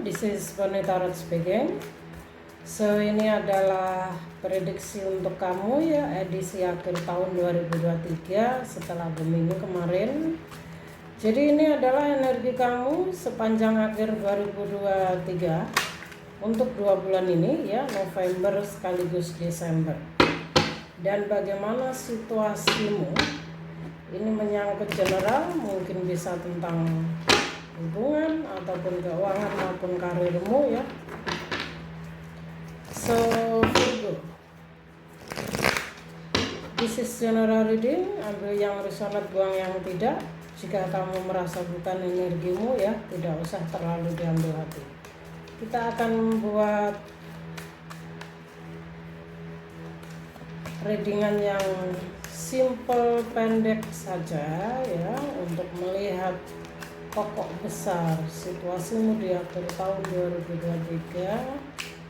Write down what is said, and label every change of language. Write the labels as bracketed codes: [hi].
[en] This is Bonnie Tarot speaking. [id] So ini adalah prediksi untuk kamu ya, edisi akhir tahun 2023 setelah Gemini kemarin. Jadi ini adalah energi kamu sepanjang akhir 2023 untuk 2 bulan ini ya, November sekaligus Desember. Dan bagaimana situasimu? Ini menyangkut general, mungkin bisa tentang hubungan ataupun keuangan maupun karirmu ya. [en] So Virgo, this is general reading. [id] Ambil yang resonate, buang yang tidak. Jika kamu merasa bukan energimu ya, tidak usah terlalu diambil hati. Kita akan membuat readingan yang simple, pendek saja ya, untuk melihat pokok besar situasimu di akhir tahun 2023.